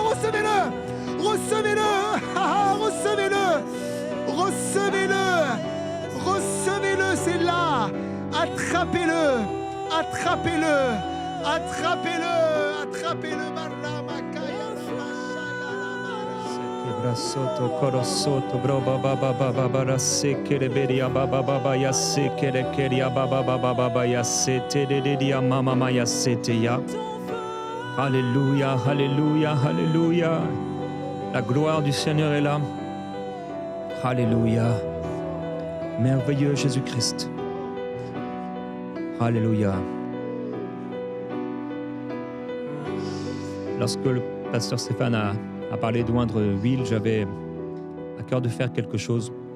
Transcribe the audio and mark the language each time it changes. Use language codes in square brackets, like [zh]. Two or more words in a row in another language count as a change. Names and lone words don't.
[fr] Recevez-le, c'est là. Attrapez-le. Soto corosoto broba baba baba bara sekere beria baba baba ya sekere keria baba baba baba ya sete de mama maya sete ya. Alléluia, alléluia, alléluia. La gloire du Seigneur est là. Alléluia. Merveilleux Jésus-Christ. Alléluia. Lorsque le pasteur Stéphane a parlé d'oindre l'huile, j'avais à cœur de faire quelque chose.